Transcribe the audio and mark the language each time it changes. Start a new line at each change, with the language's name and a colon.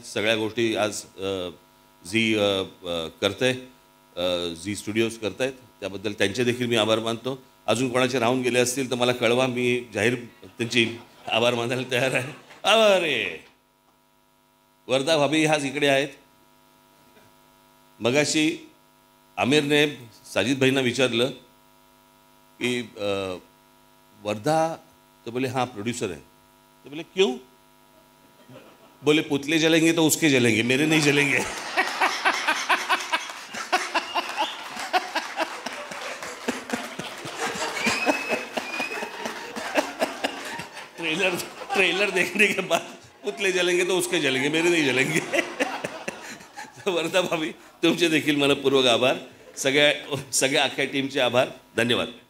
Marathi: सगळ्या गोष्टी आज झी करतंय, झी स्टुडिओज करतायत, त्याबद्दल त्यांचे देखील मी आभार मानतो. अजून कोणाचे राहून गेले असतील तर मला कळवा, मी जाहीर त्यांची आभार मानायला तयार आहे. अरे वर्धा भाभी आज इकडे आहेत. मगाशी आमिरने साजिद भाईंना विचारलं की
Hindi: वर्धा, तो बोले हाँ प्रोड्यूसर है. तो बोले क्यों? बोले पुतले जलेंगे तो उसके जलेंगे, मेरे नहीं जलेंगे. ट्रेलर देखने के बाद पुतले जलेंगे तो उसके जलेंगे, मेरे नहीं जलेंगे.
Marathi: वर्धा भाभी तुमचे देखील मनपूर्वक आभार. सगळ्या अख्ख्या टीमचे आभार. धन्यवाद.